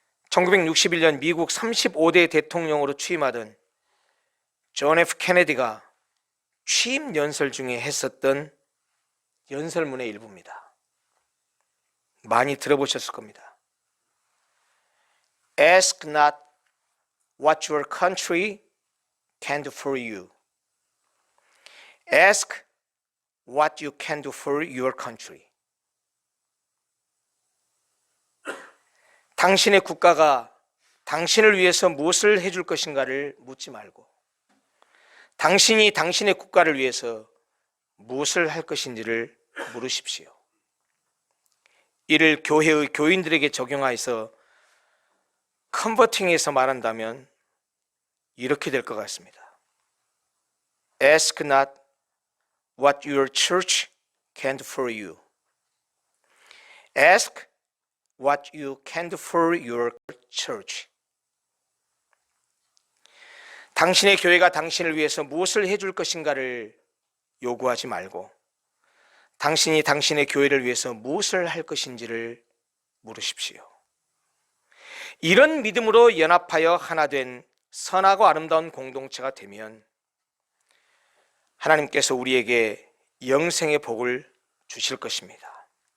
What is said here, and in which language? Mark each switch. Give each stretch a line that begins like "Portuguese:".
Korean: 1961년 미국 35대 대통령으로 취임하던 존 F 케네디가 취임 연설 중에 했었던 연설문의 일부입니다. 많이 들어보셨을 겁니다.
English: Ask not what your country can do for you. Ask what you can do for your country.
Korean: 당신의 국가가 당신을 위해서 무엇을 해줄 것인가를 묻지 말고 당신이 당신의 국가를 위해서 무엇을 할 것인지를 물으십시오. 이를 교회의 교인들에게 적용하여서 컨버팅해서 말한다면 이렇게 될 것 같습니다.
English: Ask not what your church can do for you. Ask what you can do for your church.
Korean: 당신의 교회가 당신을 위해서 무엇을 해줄 것인가를 요구하지 말고 당신이 당신의 교회를 위해서 무엇을 할 것인지를 물으십시오. 이런 믿음으로 연합하여 하나 된 선하고 아름다운 공동체가 되면 하나님께서 우리에게 영생의 복을 주실 것입니다.